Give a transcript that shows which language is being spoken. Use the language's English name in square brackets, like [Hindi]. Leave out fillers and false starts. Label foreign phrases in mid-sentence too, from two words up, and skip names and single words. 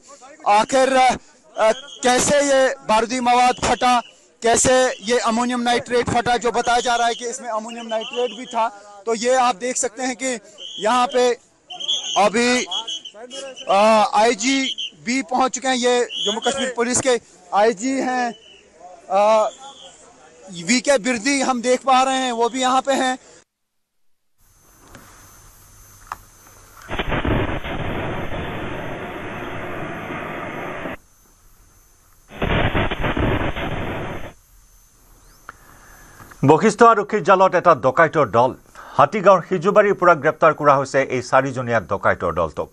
[Hindi] आखिर कैसे ये बारूदी मवाद फटा, कैसे ये अमोनियम नाइट्रेट फटा, जो बताया जा रहा है कि इसमें अमोनियम नाइट्रेट भी था। तो ये आप देख सकते हैं कि यहाँ पे अभी आईजी भी पहुंच चुके हैं। ये जम्मू कश्मीर पुलिस के आईजी हैं वीके बिरदी हम देख पा रहे हैं वो भी यहाँ पे हैं। [Assamese] বশিষ্ঠ আৰক্ষীৰ জালত এটা ডকাইতৰ দল হাতীগাঁৱৰ সিজুবাৰীৰ পৰা গ্ৰেপ্তাৰ কৰা হৈছে এই চাৰিজনীয়া ডকাইতৰ দলটোক।